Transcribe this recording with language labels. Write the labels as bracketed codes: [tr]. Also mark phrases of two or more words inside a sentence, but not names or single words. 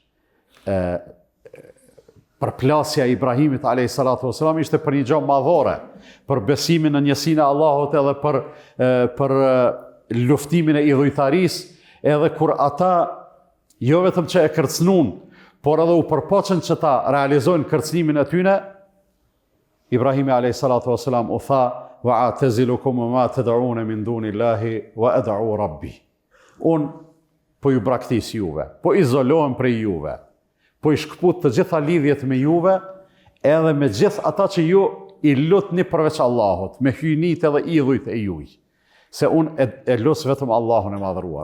[sq] Përplasja e Ibrahimit [ar] عليه الصلاة والسلام [sq] ishte për një gjë madhore, për besimin në njësinë e Allahut edhe për luftimin e idhujtarisë, edhe kur ata jo vetëm që e kërcnun, por edhe u përpoqën që ta realizojnë kërcnimin e tyne, Ibrahimi [ar] عليه الصلاة والسلام [sq] u tha, [ar] وأعتزلكم ما تدعون من دون الله وأدعو ربي. [sq] Unë po ju braktis juve, po izolohem prej juve, po i shkput të gjitha lidhjet me juve, edhe me gjithë ata që ju i lutni përveç Allahut, me hyjnit edhe idhujt e juj. Se unë e lusë vetëm Allahun e madhruar.